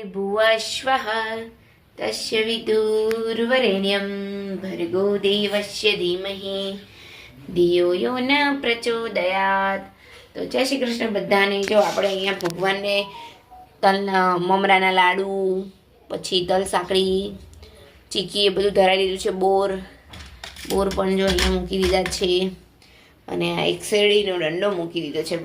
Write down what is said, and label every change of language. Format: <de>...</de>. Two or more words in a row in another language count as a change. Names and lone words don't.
<sa>भूर्भुवस्वः तस्य विदुर्वरेण्यं भर्गो देवस्य धीमहि धियो यो न प्रचोदयात्।</sa> <gu>તો જય શ્રી કૃષ્ણ બધાને। જો આપણે અહીંયા ભગવાનને તલના મમરાના લાડુ, પછી તલ સાંકળી, ચીકી એ બધું ધરાવી દીધું છે। બોર પણ જો અહીંયા મૂકી દીધા છે, અને આ એક શેરડીનો દંડો મૂકી દીધો છે।</gu>